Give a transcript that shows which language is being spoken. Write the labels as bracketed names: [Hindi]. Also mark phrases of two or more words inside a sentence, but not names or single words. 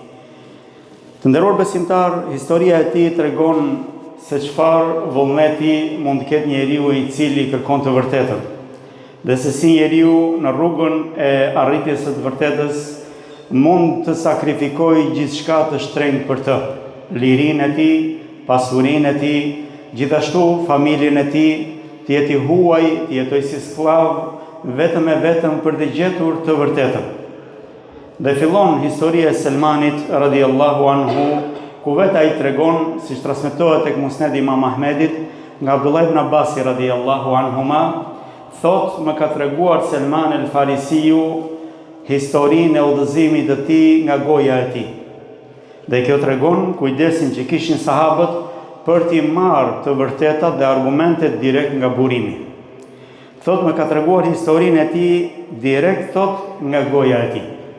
[Albanian] Të nderuar besimtar, historia e tij tregon se çfarë vullneti mund të ketë njeriu i cili kërkon të vërtetën, dhe se si njeriu në rrugën e arritjes së të vërtetës mund të sakrifikojë gjithçka të shtrenjtë për të, lirinë e tij, pasurinë e tij, gjithashtu familjen e tij, të jetë i huaj, të jetojë si sklav, vetëm e vetëm për të gjetur të vërtetën. Dhe fillon historia e Selmanit [Arabic] رضي الله عنه, [Albanian] ku vetë ai tregon, siç transmetohet tek Musnedi Imam Ahmedit, nga Abdullah ibn Abbas [Arabic] رضي الله عنهما, [Albanian] thotë më ka treguar Selman el-Farisiu historinë e udhëzimit të tij nga goja e tij. Dhe kjo tregon kujdesin që kishin sahabët për t'i marrë të vërtetat dhe argumentet direkt nga burimi. Thot më ka treguar historinë e tij direkt, thot, nga goja e tij.